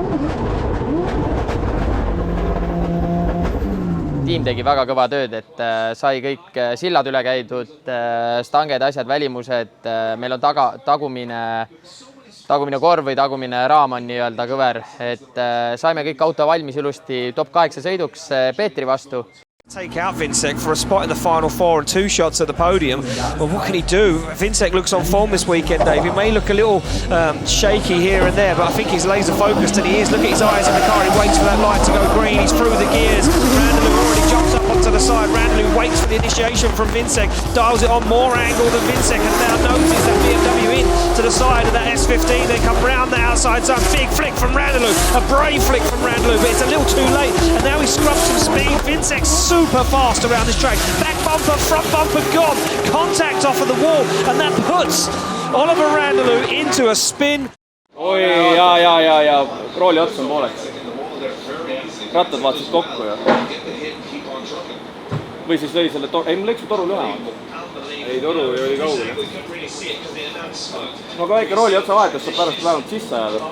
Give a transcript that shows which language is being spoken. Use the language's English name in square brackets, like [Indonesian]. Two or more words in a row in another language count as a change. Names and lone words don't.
[Estonian] Tiim tegi väga kõva tööd, et sai kõik sillad üle käidud, stanged, asjad, välimused, meil on tagumine korv või tagumine raam on nii-öelda kõver, et saime kõik auto valmis ilusti top 8 sõiduks Peetri vastu. [English] Take out Vincek for a spot in the final four and 2 shots at the podium. Well, what can he do? Vincek looks on form this weekend, Dave. He may look a little shaky here and there, but I think he's laser focused and he is. Look at his eyes in the car. He waits for that light to go green. He's through the gears. Randalou already jumps up onto the side. Randalou waits for the initiation from Vincek. Dials it on more angle than Vincek and now notices that BMW in to the side of that S15. They come round the outside zone. Big flick from Randalou. A brave flick from Randalou, but it's a little too late. And now he scrubs some speed. Vincek's super fast around this track. Back bumper, front bumper gone. Contact off of the wall, and that puts Oliver Randalou into a spin. [Estonian] Oi, ja, rooli ots on pooleks. Rattad vaatasid kokku ja. Või siis lõi selle ei, mul läks toru üle. Ei, toru oli kaugel. Aga väike rooli otsa vahetus saab pärast vähemalt sisse ajada.